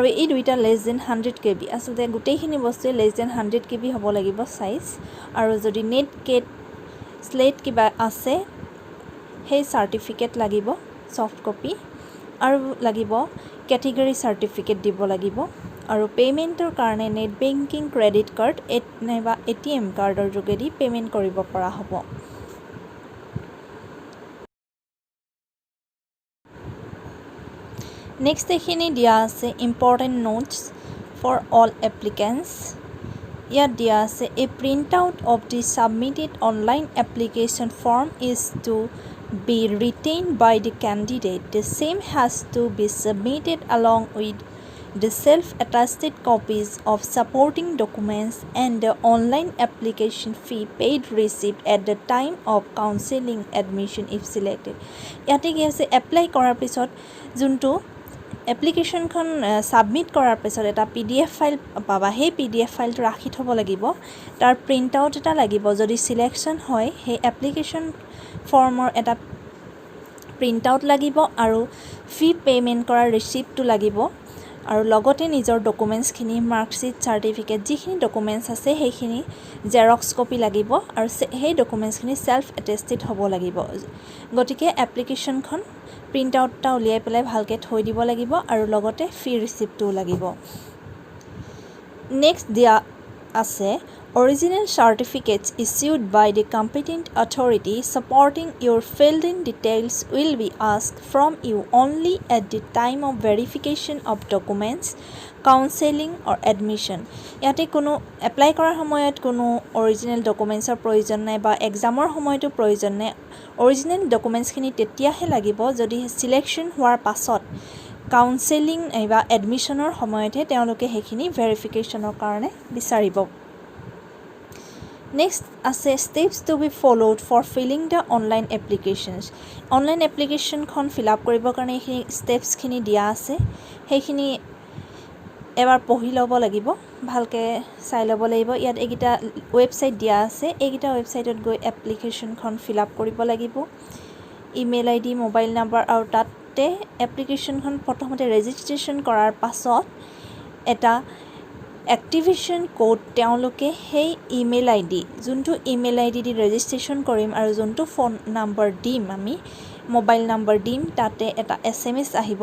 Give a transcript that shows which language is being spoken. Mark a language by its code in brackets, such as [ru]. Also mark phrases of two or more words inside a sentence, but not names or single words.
[as] এই দুইটা [en] less than [as] 100 KB আসলে গোটেইখিনি বস্তু [en] less than [as] 100 KB হ'ব লাগিব সাইজ আৰু যদি নেট কেট স্লেট কিবা আছে সেই সাৰ্টিফিকেট লাগিব [en] soft copy [as] আৰু লাগিব [en] category certificate [as] দিব লাগিব আৰু পেমেন্টৰ কাৰণে [en] net banking credit card [as] নাইবা ATM কাৰ্ডৰ যোগেদি পেমেন্ট কৰিব পৰা হ'ব নেক্সট এখিনি দিয়া আছে [en] important notes for all applicants [as] ইয়াত দিয়া আছে [en] a printout of the submitted online application form is to be retained by the candidate the same has to be submitted along with the self-attested copies of supporting documents and the online application fee paid received at the time of counseling admission if selected [as] ইয়াতে কি আছে এপ্লাই কৰাৰ পিছত যোনটো এপ্লিকেশনখন সাবমিট কৰাৰ পিছত এটা PDF ফাইল পাবা সেই PDF ফাইলটো ৰাখি থব লাগিব তাৰ [en] print out [as] এটা লাগিব যদি সিলেকশন হয় সেই এপ্লিকেশন ফৰ্মৰ এটা [en] print out [as] লাগিব আৰু [en] fee payment [as] কৰা ৰিচিপ্টটো লাগিব আৰু লগতে নিজৰ ডকুমেণ্টছখিনি মাৰ্কশ্বিট চাৰ্টিফিকেট যিখিনি ডকুমেণ্টছ আছে সেইখিনি [en] xerox copy [as] লাগিব আৰু সেই ডকুমেণ্টছখিনি [en] self attested [as] হ'ব লাগিব গতিকে এপ্লিকেশ্যনখন [en] print out [as] এটা উলিয়াই পেলাই ভালকৈ থৈ দিব লাগিব আৰু লগতে ফি ৰিচিপ্টটোও লাগিব নেক্সট দিয়া আছে [en] Original certificates issued by the competent authority supporting your filled-in details will be asked from you only at the time of verification of documents, counseling or admission. [as] ইয়াতে কোনো এপ্লাই কৰাৰ সময়ত কোনো অৰিজিনেল ডকুমেণ্টছৰ প্ৰয়োজন নাই বা এক্সামৰ সময়তো প্ৰয়োজন নাই অৰিজিনেল ডকুমেণ্টছখিনি তেতিয়াহে লাগিব যদি সিলেকশ্যন হোৱাৰ পাছত কাউন্সেলিং বা এডমিশ্যনৰ সময়তহে তেওঁলোকে সেইখিনি ভেৰিফিকেশ্যনৰ কাৰণে বিচাৰিব Next আছে [en] steps to be followed for filling the online applications. Online application [as] খন fill up কৰিবৰ কাৰণে এইখিনি ষ্টেপছখিনি দিয়া আছে সেইখিনি এবাৰ পঢ়ি ল'ব লাগিব ভালকৈ চাই ল'ব লাগিব ইয়াত এইকেইটা ৱেবছাইট দিয়া আছে এইকেইটা ৱেবছাইটত গৈ এপ্লিকেশ্যনখন fill up কৰিব লাগিব [en] email ID mobile number [as] আৰু তাতে এপ্লিকেশ্যনখন প্ৰথমতে ৰেজিষ্ট্ৰেশ্যন কৰাৰ পাছত এটা [en] activation code [as] তেওঁলোকে সেই [en] email ID [as] যোনটো ইমেইল আইডি দি ৰেজিষ্ট্ৰেশ্যন কৰিম আৰু যোনটো [en] phone number [as] দিম আমি [en] mobile number [as] দিম তাতে এটা SMS আহিব